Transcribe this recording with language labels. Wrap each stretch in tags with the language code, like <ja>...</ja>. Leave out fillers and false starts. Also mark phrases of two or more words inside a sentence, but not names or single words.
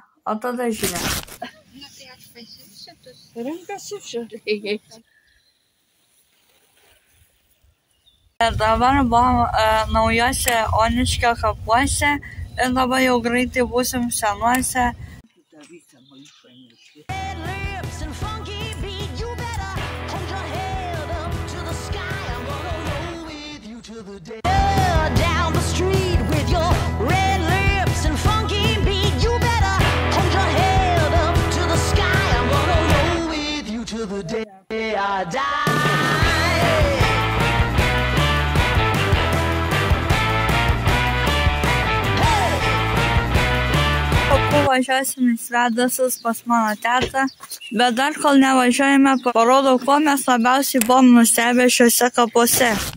<lt>O tada žiūrėk. Na tai aš pasipšitus. Renkasi žiūrėjai. Ir dabar buvom naujose Oniškio kapuose ir dabar jau greitai būsim senuose.</lt> <en>Down the street with your red lips and funky beat. You better hold your head up to the sky. I'm gonna roll with you till the day I die.</en> <lt>Paskui važiuosim į Svedasus pas mano tetą, bet dar kol nevažiuojame, parodau, ko mes labiausiai buvom nustebę šiuose kapuose.</lt>